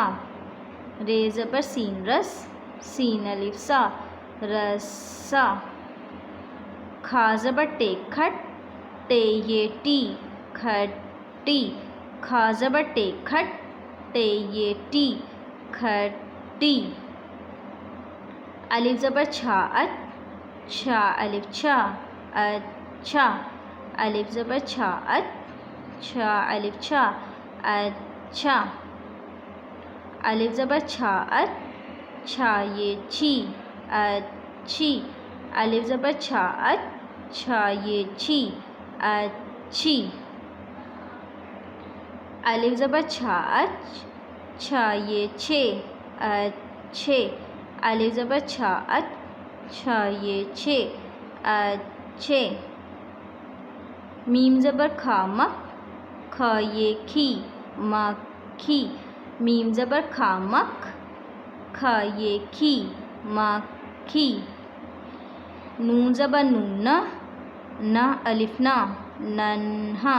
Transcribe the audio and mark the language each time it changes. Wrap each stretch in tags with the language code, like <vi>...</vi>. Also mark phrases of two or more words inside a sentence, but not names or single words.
<ur>رے زبر سین رس، سین الف سا، رسا۔ کھا زبر ٹے کھٹ، ٹے یہ ٹی، کھٹی۔ کھا زبر ٹے کھٹ، ٹے یہ ٹی، کھٹی۔ الف زبر چھا اچ، چھا الف چھا، اچھا۔ الف زبر چھا اچ، چھا الف چھا، اچھا۔ الف زبر چھا اچ، چھا یہ چھی، اچھی۔ الف زبر چھا اچ، چھا یہ چھی، اچھی۔ الف زبر چھا اچ، چھا یہ چھے، اچھے۔ الف زبر چھا اچ، چھا یہ چھے، اچھے۔ میم زبر کھا مک، کھا یہ کھی، مکھی۔ میم زبر کھا مک، کھا یہ کھی، مکھی۔ نون زبر نون نہ، نہ الف نا، ننھا۔</ur>